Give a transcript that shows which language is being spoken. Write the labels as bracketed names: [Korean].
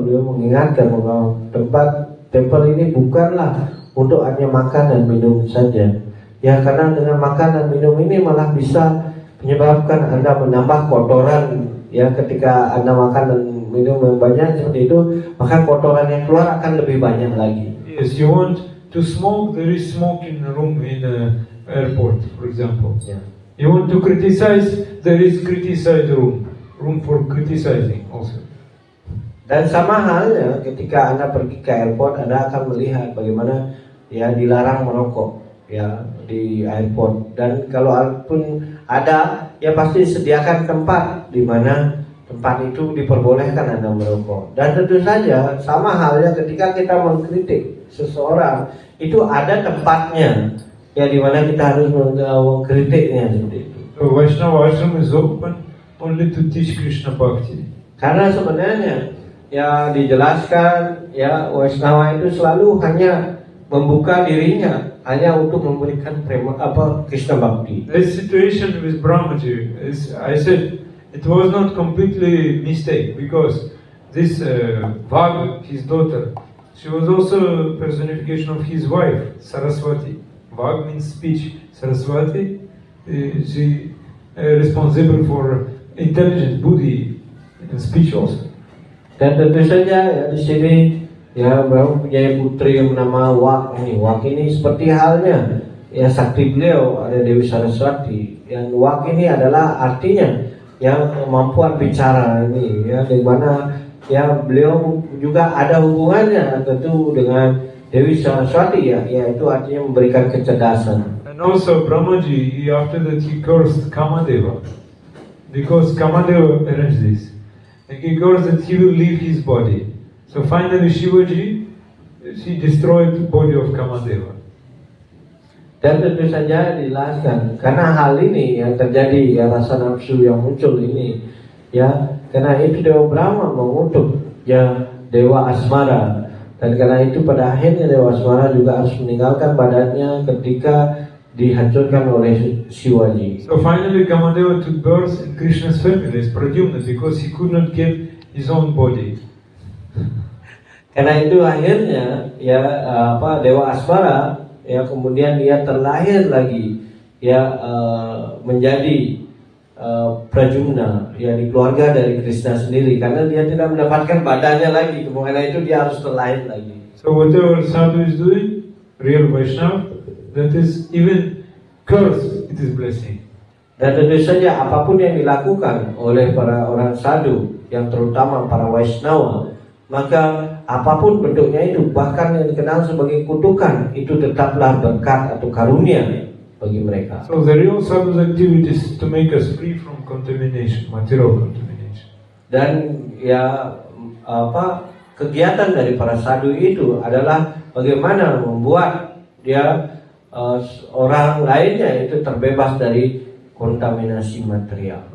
[Indonesian] Beliau mengingatkan bahwa temple ini bukanlah untuk hanya makan dan minum saja. Ya, karena dengan makan dan minum ini malah bisa menyebabkan Anda menambah kotoran. Ya, ketika Anda makan dan minum yang banyak seperti itu, maka kotoran yang keluar akan lebih banyak lagi. [English] Yes, you want to smoke, there is smoke in the room in airport, for example. [Indonesian] Ya. [English] You want to criticize, there is criticize room for criticizing also. [Indonesian] Dan sama halnya ketika Anda pergi ke airport, Anda akan melihat bagaimana dilarang merokok di airport. Dan kalau pun ada, pasti sediakan tempat di mana tempat itu diperbolehkan Anda merokok. Dan tentu saja sama halnya ketika kita mengkritik seseorang, itu ada tempatnya ya di mana kita harus mengkritiknya seperti itu. [English] So Vaishnava ashram is open only to teach Krishna Bhakti. [Indonesian] Karena sebenarnya ya dijelaskan ya Vaishnava itu selalu hanya membuka dirinya hanya untuk memberikan Krishna Bhakti. [English] The situation with Brahmaji is, I said, it was not completely mistake because this Vag, his daughter, she was also a personification of his wife, Saraswati. Vag means speech. Saraswati, she responsible for intelligence, buddhi, and speech also. [Indonesian] Dan tentu saja ya di sini ya Brahma punya putri yang bernama Wak ini. Wak ini seperti halnya ya sakti beliau ada Dewi Saraswati. Yang Wak ini adalah artinya yang kemampuan bicara ini ya, di mana ya beliau juga ada hubungannya tentu dengan Dewi Saraswati ya, yaitu artinya memberikan kecerdasan. [English] And also Brahmaji, after that he cursed Kamadeva because Kamadeva arranged this. And he cursed that he will leave his body. So finally Shivaji, she destroyed the body of Kamadeva. [Indonesian] Dan tentu saja dijelaskan karena hal ini yang terjadi ya, rasa nafsu yang muncul ini ya, karena itu Dewa Brahma mengutuk ya Dewa Asmara, dan karena itu pada akhirnya Dewa Asmara juga harus meninggalkan badannya ketika dihancurkan oleh Shivaji. [English] So finally Kamadeva took birth in Krishna's family as Pradyumna because he could not get his own body. [Indonesian] Karena itu akhirnya ya Dewa Asmara ya kemudian dia terlahir lagi ya menjadi Pradyumna ya di keluarga dari Krishna sendiri, karena dia tidak mendapatkan badannya lagi, karena itu dia harus terlahir lagi. [English] So whatever sadhu is doing, real Vaishnava, that is even curse, it is blessing. [Indonesian] Dan tentu saja apapun yang dilakukan oleh para orang sadhu, yang terutama para Vaishnava, maka apapun bentuknya itu, bahkan yang dikenal sebagai kutukan, itu tetaplah berkat atau karunia bagi mereka. [English] So the real sadhu's activity is to make us free from contamination, material contamination. [Indonesian] Dan ya kegiatan dari para sadhu itu adalah bagaimana membuat dia orang lainnya itu terbebas dari kontaminasi material.